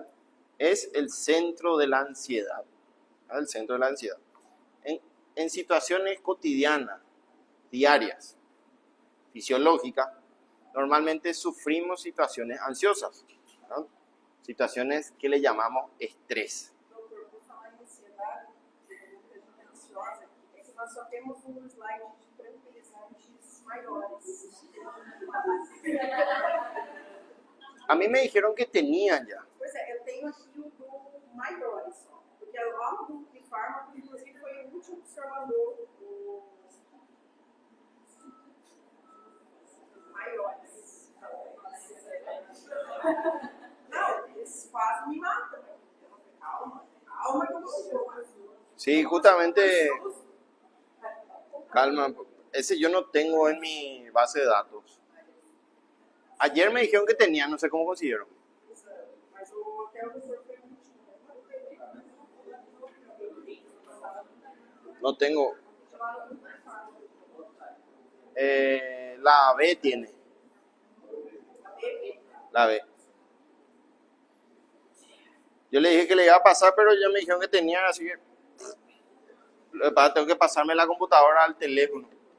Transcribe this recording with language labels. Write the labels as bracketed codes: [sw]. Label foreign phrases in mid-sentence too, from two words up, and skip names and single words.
[es] Es el centro de la ansiedad, ¿verdad? El centro de la ansiedad. En situaciones cotidianas, diarias, fisiológicas, normalmente sufrimos situaciones ansiosas, ¿verdad? Situaciones que le llamamos estrés. [pt] Doutor, por falar em ansiedade, muita gente ansiosa, é que nós só temos slide de tranquilizantes maiores. [es] A mí me dijeron que tenían ya. [pt] Pois é, eu tenho aqui o do maiores só. Porque lá no grupo de fármaco, inclusive, foi o último que o senhor mandou, os maiores. Não, eles quase me matam. Calma, calma que eu não sou. [es] Sí, justamente, calma, ese yo no tengo en mi base de datos. Ayer me dijeron que tenían, no sé cómo consiguieron. [pt] Mas o hotel do senhor foi o último. [es] No tengo. La B tiene. La B. Yo le dije que le iba a pasar, pero ya me dijeron que tenían, así que tengo que pasarme la computadora al teléfono.